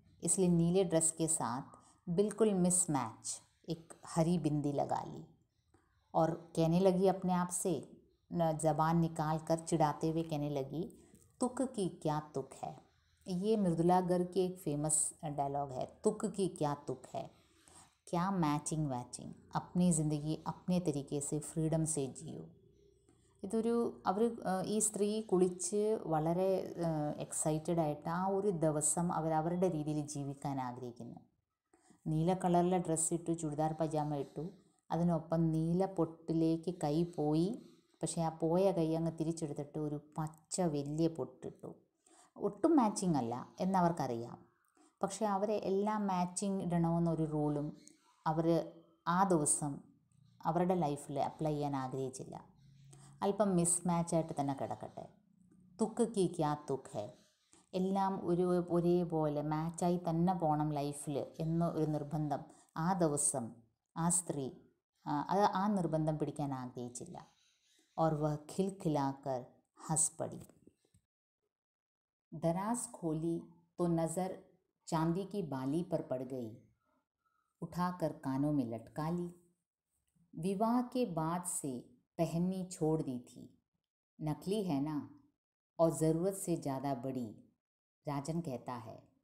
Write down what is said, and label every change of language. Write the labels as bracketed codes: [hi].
[hi] इसलिए नीले ड्रेस के साथ बिल्कुल मिसमैच एक हरी बिंदी लगा ली और कहने लगी अपने आप से, ज़बान निकाल कर चिढ़ाते हुए कहने लगी, तुक की क्या तुक है। ये मृदुला गर्ग की एक फेमस डायलॉग है, तुक की क्या तुक है, क्या मैचिंग वैचिंग, अपनी ज़ിന്ദഗി अपने तरीके से ഫ്രീഡം से जियो. [ml] ഇതൊരു ഈ സ്ത്രീ കുളിച്ച് വളരെ എക്സൈറ്റഡ് ആയിട്ട് ആ ഒരു ദിവസം അവരുടെ രീതിയിൽ ജീവിക്കാൻ ആഗ്രഹിക്കുന്നു. നീല കളറിലെ ഡ്രസ്സ് ഇട്ടു, ചുരിദാർ പജാമ ഇട്ടു, അതിനൊപ്പം നീല പൊട്ടിലേക്ക് കൈ പോയി, പക്ഷേ ആ പോയ കൈ അങ്ങ് തിരിച്ചെടുത്തിട്ട് ഒരു പച്ച വലിയ പൊട്ടിട്ടു. ഒട്ടും മാച്ചിങ് അല്ല എന്നവർക്കറിയാം. പക്ഷേ അവരെ എല്ലാം മാച്ചിങ് ഇടണമെന്നൊരു റൂളും അവർ ആ ദിവസം അവരുടെ ലൈഫിൽ അപ്ലൈ ചെയ്യാൻ ആഗ്രഹിച്ചില്ല. അല്പം മിസ്മാച്ചായിട്ട് തന്നെ കിടക്കട്ടെ. [hi] തുക്ക് കി ക്യാ തുക്ക് ഹെ, [ml] എല്ലാം ഒരേപോലെ മാച്ചായി തന്നെ പോകണം ലൈഫിൽ എന്ന ഒരു നിർബന്ധം ആ ദിവസം ആ സ്ത്രീ ആ നിർബന്ധം പിടിക്കാൻ ആഗ്രഹിച്ചില്ല. [hi] और वह खिलखिलाकर हंस पड़ी. दराज खोली तो नज़र चांदी की बाली पर पड़ गई, उठाकर कानों में लटका ली. विवाह के बाद से पहननी छोड़ दी थी, नकली है ना, और ज़रूरत से ज़्यादा बड़ी, राजन कहता है.